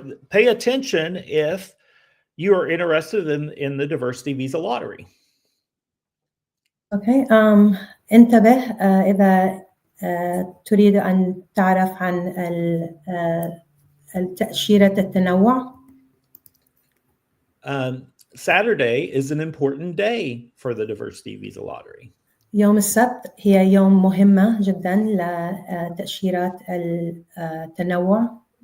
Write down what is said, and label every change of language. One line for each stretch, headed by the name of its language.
English: Pay attention if you are interested in the diversity visa lottery. Okay.
Arabic: انتبه إذا تريد أن تعرف عن تأشيرة التنوع.
English: Saturday is an important day for the diversity visa lottery.
Arabic: يوم السبت هي يوم مهمة جدا لتأشيرات التنوع.